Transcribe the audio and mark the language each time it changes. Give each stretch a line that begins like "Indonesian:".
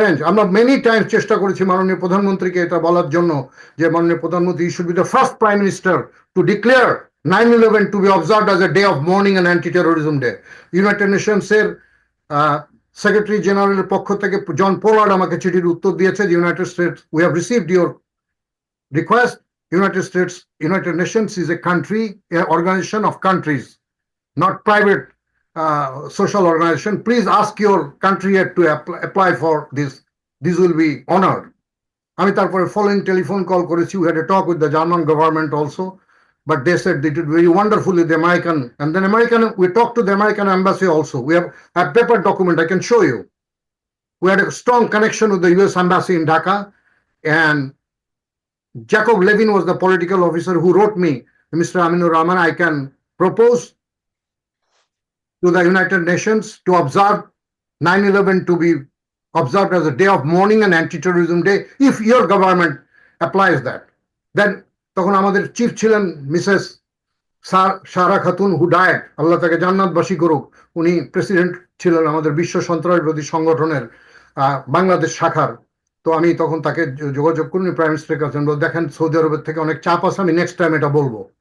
English: আমরা many times
Bangla: চেষ্টা করেছি মাননীয় প্রধানমন্ত্রীকে এটা বলার জন্য যে মাননীয় প্রধানমন্ত্রী
English: Should be the first prime minister to declare 9/11 to be observed as a day of mourning and anti terrorism day.
Bangla: United Nations এর সেক্রেটারি জেনারেলের পক্ষ থেকে জন পোলার্ড আমাকে চিঠির উত্তর দিয়েছে যে United states,
English: We have received your request. United Nations is a country, an organization of countries, not private social organization. Please ask your country to apply for this. This will be honored.
Bangla: আমি তারপরে
English: following telephone call
Bangla: করেছি.
English: We had a talk with the German government also, but they said they did very wonderful with the American. And then we talked to the American embassy also. We have a paper document I can show you. We had a strong connection with the US embassy in Dhaka, and Jacob Levin was the political officer who wrote me, Mr. Aminur Rahman, I can propose to the United Nations to observe 9/11 to be observed as a day of mourning and anti-terrorism day if your government applies that.
Bangla: Then তখন আমাদের chief ছিলেন Mrs সারা খাতুন,
English: who died,
Bangla: আল্লাহ তাকে জান্নাতবাসী করুক। উনি president ছিলেন আমাদের বিশ্ব সন্ত্রাসবাদী সংগঠনের বাংলাদেশ শাখার। তো আমি তখন তাকে যোগাযোগ করি প্রাইম মিনিস্টারের কাছে, দেখেন সৌদি আরবের থেকে অনেক চাপ আছে, আমি নেক্সট টাইম এটা বলবো।